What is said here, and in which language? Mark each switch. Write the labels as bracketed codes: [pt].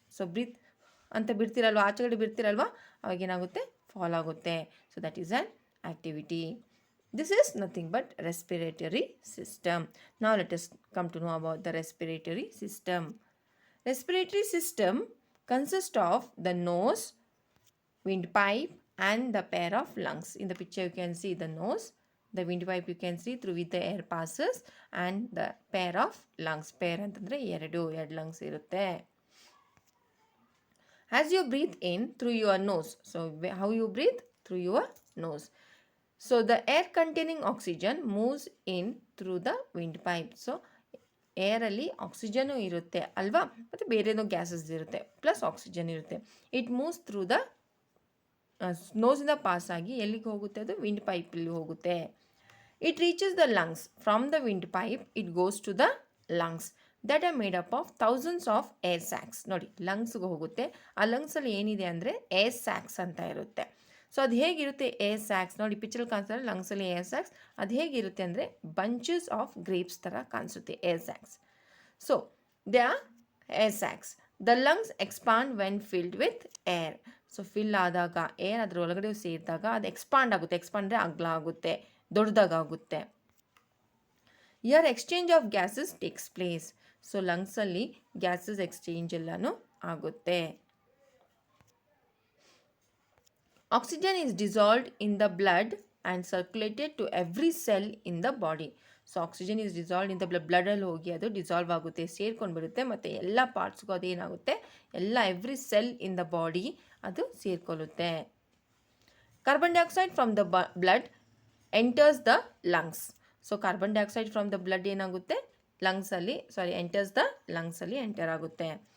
[kn] So breathe ಅಂತ ಬಿಡ್ತಿರಲ್ವ, ಆಚೆಗಡೆ ಬಿಡ್ತಿರಲ್ವ, ಅವಾಗ ಏನಾಗುತ್ತೆ, ಫಾಲ್ ಆಗುತ್ತೆ. [en] So that is an activity. This is nothing but respiratory system. Now let us come to know about the respiratory system. Respiratory system consists of the nose, windpipe and the pair of lungs. In the picture you can see the nose, the windpipe you can see through which the air passes, and the pair of lungs. [kn] Pair ಅಂತಂದರೆ ಎರಡು lungs ಇರುತ್ತೆ. [en] As you breathe in through your nose, so how you breathe? Through your nose. So the air containing oxygen moves in through the windpipe. [kn] So ಏರಲ್ಲಿ oxygen ಇರುತ್ತೆ ಅಲ್ವಾ, ಮತ್ತು ಬೇರೆನೋ gases ಇರುತ್ತೆ, plus oxygen ಇರುತ್ತೆ. [en] it moves through the [kn] ನೋಸಿಂದ pass ಆಗಿ ಎಲ್ಲಿಗೆ ಹೋಗುತ್ತೆ, ಅದು wind ಪೈಪಲ್ಲಿ ಹೋಗುತ್ತೆ. [en] It reaches the lungs. From the windpipe it goes to the lungs that are made up of thousands of air sacs. [kn] ನೋಡಿ, ಲಂಗ್ಸ್ಗೆ ಹೋಗುತ್ತೆ. ಆ ಲಂಗ್ಸಲ್ಲಿ ಏನಿದೆ ಅಂದರೆ ಏರ್ ಸ್ಯಾಕ್ಸ್ ಅಂತ ಇರುತ್ತೆ. ಸೊ ಅದು ಹೇಗಿರುತ್ತೆ ಏರ್ ಸ್ಯಾಕ್ಸ್, ನೋಡಿ ಪಿಕ್ಚರ್ ಕಾಣಿಸ್ತಾರೆ ಲಂಗ್ಸಲ್ಲಿ ಏರ್ ಸ್ಯಾಕ್ಸ್. ಅದು ಹೇಗಿರುತ್ತೆ ಅಂದರೆ ಬಂಚಸ್ ಆಫ್ ಗ್ರೇಪ್ಸ್ ಥರ ಕಾಣಿಸುತ್ತೆ air sacs. [en] So they are air sacs. The lungs expand when filled with air. [kn] So fill ಆದಾಗ ಏರ್ ಅದ್ರ ಒಳಗಡೆ ಸೇರಿದಾಗ ಅದು ಎಕ್ಸ್ಪಾಂಡ್ ಆಗುತ್ತೆ. ಎಕ್ಸ್ಪಾಂಡ್ ಅಂದರೆ ಅಗಲ ಆಗುತ್ತೆ, ದೊಡ್ಡದಾಗುತ್ತೆ. [en] Here exchange of gases takes place. [kn] So ಲಂಗ್ಸಲ್ಲಿ gases exchange ಎಲ್ಲನೂ ಆಗುತ್ತೆ. [en] Oxygen is dissolved in the blood and circulated to every cell in the body. So oxygen is dissolved in the [kn] ಬ್ಲಡಲ್ಲಿ ಹೋಗಿ ಅದು dissolve ಆಗುತ್ತೆ, ಸೇರ್ಕೊಂಡ್ಬಿಡುತ್ತೆ, ಮತ್ತು ಎಲ್ಲ ಪಾರ್ಟ್ಸ್ಗೂ ಅದು ಏನಾಗುತ್ತೆ, ಎಲ್ಲ [en] every cell in the body [kn] ಅದು ಸೇರ್ಕೊಳ್ಳುತ್ತೆ. [en] Carbon dioxide from the blood enters the lungs. [kn] So carbon dioxide [en] from the blood [kn] ಏನಾಗುತ್ತೆ, ಎಂಟರ್ಸ್ ದ ಲಂಗ್ಸಲ್ಲಿ ಎಂಟರ್ ಆಗುತ್ತೆ.